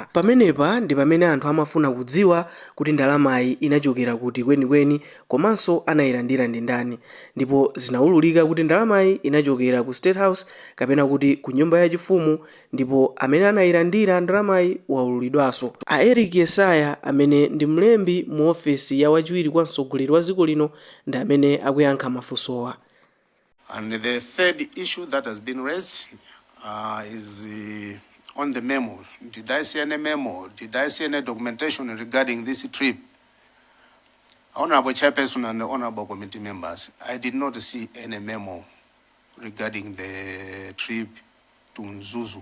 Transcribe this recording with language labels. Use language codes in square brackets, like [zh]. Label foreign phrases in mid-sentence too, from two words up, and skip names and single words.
[ny] Pamenepa ndi pamene anthu amafuna kudziwa kuti ndalamayi inachokera kuti kwenikweni komanso anayilandira ndi ndani, ndipo zinaululika kuti ndalamayi inachokera ku State House kapena kuti ku nyumba yachifumu, ndipo amene anayilandira ndalamayi waululidwanso. A Eric Yesaya amene ndi mlembi mu ofesi ya wachiwiri kwa mtsogoleri wa dziko lino ndi amene akuyankha mafunsowa. [en] And the third issue that has been raised is on the memo. Did I see any memo? Did I see any documentation regarding this trip? Honorable Chairperson and honorable committee members, I did not see any memo regarding the trip to Mzuzu.